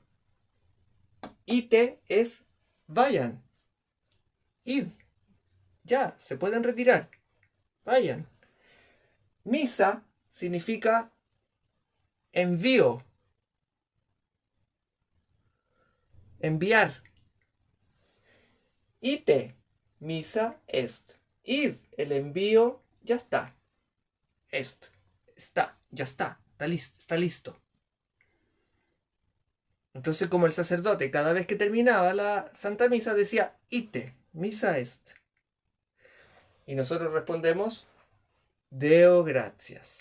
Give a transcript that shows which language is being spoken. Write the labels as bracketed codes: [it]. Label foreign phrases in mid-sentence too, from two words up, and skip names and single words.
[es] Ite es vayan. Id, ya, se pueden retirar. Vayan. Misa significa envío. Enviar. [la] Ite, misa est. [es] Id, el envío ya está. Está, ya está listo. Entonces, como el sacerdote cada vez que terminaba la Santa Misa decía [la] ite, misa est. [es] Y nosotros respondemos [la] Deo gratias.